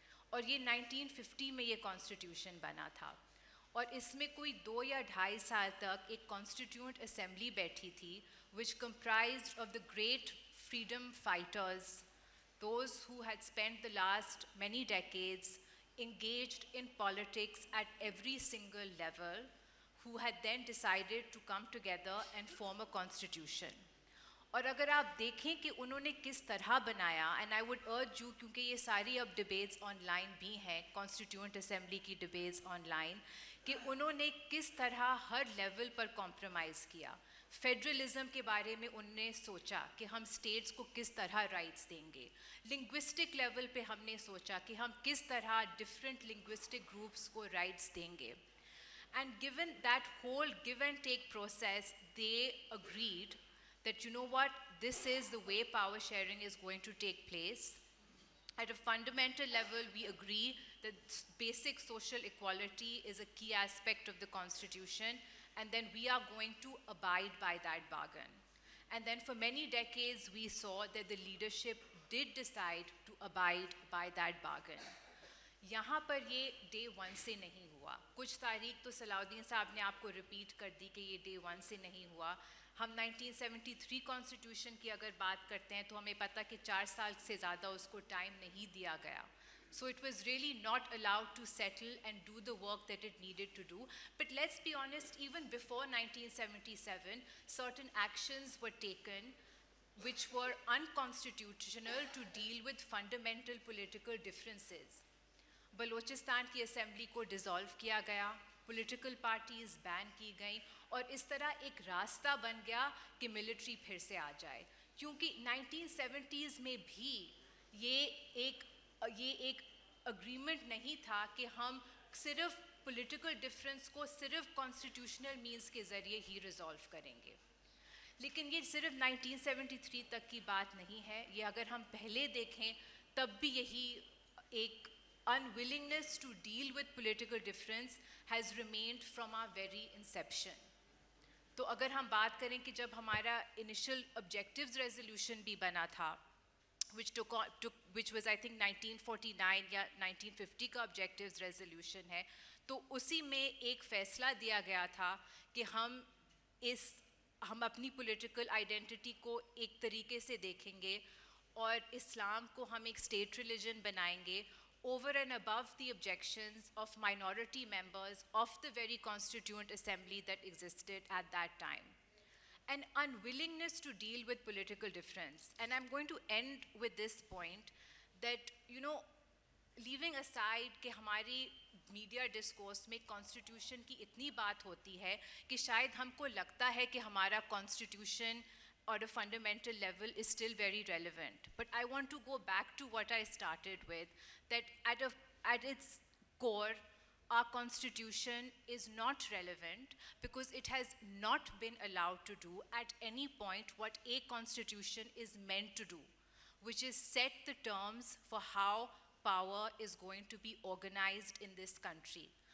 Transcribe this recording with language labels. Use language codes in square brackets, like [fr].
[ur] اور یہ 1950 میں یہ Constitution بنا تھا، اور اس میں کوئی 2 یا 2.5 سال تک ایک Constituent Assembly بیٹھی تھی [en] which comprised of the great freedom fighters, those who had spent the last many decades engaged in politics at every single level, who had then decided to come together and form a constitution. [ur] اور اگر آپ دیکھیں کہ انہوں نے کس طرح بنایا، [en] and I would urge you, [ur] کیونکہ یہ ساری اب ڈبیٹس آن لائن بھی ہیں، کانسٹیٹیوئنٹ اسمبلی کی ڈبیٹس آن لائن، کہ انہوں نے کس طرح ہر لیول پر کمپرومائز کیا. فیڈرلزم کے بارے میں انہوں نے سوچا کہ ہم اسٹیٹس کو کس طرح رائٹس دیں گے. لنگوسٹک لیول پہ ہم نے سوچا کہ ہم کس طرح ڈفرینٹ لنگوسٹک گروپس کو رائٹس دیں گے. [en] And given that whole give and take process, they agreed that, you know what, this is the way power sharing is going to take place. At a fundamental level, we agree that basic social equality is a key aspect of the Constitution, and then we are going to abide by that bargain. And then for many decades, we saw that the leadership did decide to abide by that bargain. [ur] یہاں پر یہ day 1 سے نہیں ہوا. کچھ تاریخ تو صلاح الدین صاحب نے آپ کو ریپیٹ کر دی کہ یہ ڈے 1 سے نہیں ہوا. ہم 1973 کانسٹیٹیوشن کی اگر بات کرتے ہیں تو ہمیں پتہ کہ 4 سال سے زیادہ اس کو ٹائم نہیں دیا گیا. [en] So it was really not allowed to settle and do the work that it needed to do. But let's be honest, even before 1977, certain actions were taken which were unconstitutional to deal with fundamental political differences. [ur] Balochistan کی assembly کو dissolve کیا گیا، political parties بین کی گئیں، اور اس طرح ایک راستہ بن گیا کہ ملٹری پھر سے آ جائے. کیونکہ 1970s میں بھی یہ ایک اگریمنٹ نہیں تھا کہ ہم صرف پولیٹیکل ڈفرینس کو صرف کانسٹیٹیوشنل مینس کے ذریعے ہی ریزالو کریں گے. لیکن یہ صرف 1973 تک کی بات نہیں ہے. یہ اگر ہم پہلے دیکھیں تب بھی یہی ایک [en] unwillingness to deal with political difference has remained from our very inception. [ur] تو اگر ہم بات کریں کہ جب ہمارا انیشل objectives resolution بھی بنا تھا [en] which was I think 1949 [ur] یا 1950 کا objectives resolution ہے, تو اسی میں ایک فیصلہ دیا گیا تھا کہ ہم اپنی پولیٹیکل آئیڈینٹی کو ایک طریقے سے دیکھیں گے اور اسلام کو ہم ایک اسٹیٹ ریلیجن بنائیں گے [en] over and above the objections of minority members of the very constituent assembly that existed at that time. An unwillingness to deal with political difference. And I'm going to end with this point that, leaving aside [ur] کہ ہماری media discourse میں constitution کی اتنی بات ہوتی ہے کہ شاید ہم کو لگتا ہے کہ ہمارا constitution [en] at a fundamental level is still very relevant. But I want to go back to what I started with, that at its core, our constitution is not relevant because it has not been allowed to do at any point what a constitution is meant to do, which is set the terms for how power is going to be organized in this country.